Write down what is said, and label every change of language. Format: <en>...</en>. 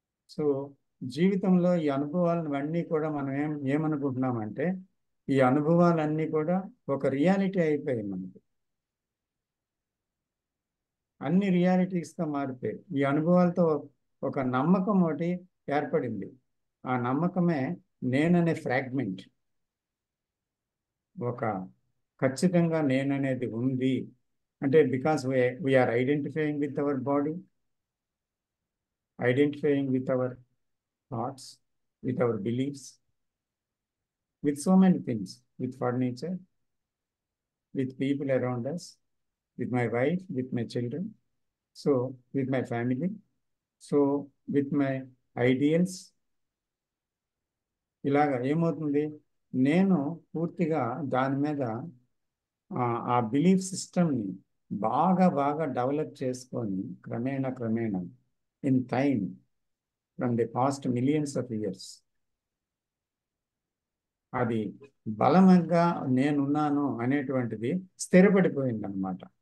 <te>So జీవితంలో ఈ అనుభవాలన్నీ కూడా మనం ఏమనుకుంటున్నామంటే ఈ అనుభవాలన్నీ కూడా ఒక రియాలిటీ అయిపోయాయి మనకి. అన్ని రియాలిటీస్గా మారిపోయాయి. ఈ అనుభవాలతో ఒక నమ్మకం ఒకటి ఏర్పడింది. ఆ నమ్మకమే నేననే ఫ్రాగ్మెంట్. ఒక ఖచ్చితంగా నేననేది ఉంది అంటే</te> <en>Because we are identifying with our body, identifying with our thoughts, with our beliefs, with so many things, with furniture, with people around us, with my wife, with my children, so with my family, so with my ideals.</en> <te>ఇలాగా ఏమవుతుంది? నేను పూర్తిగా దాని మీద ఆ belief సిస్టమ్ని బాగా బాగా డెవలప్ చేసుకొని క్రమేణా</te> <en>in time from the past millions of years</en> <te>అది బలంగా నేనున్నాను అనేటువంటిది స్థిరపడిపోయింది అన్నమాట.</te>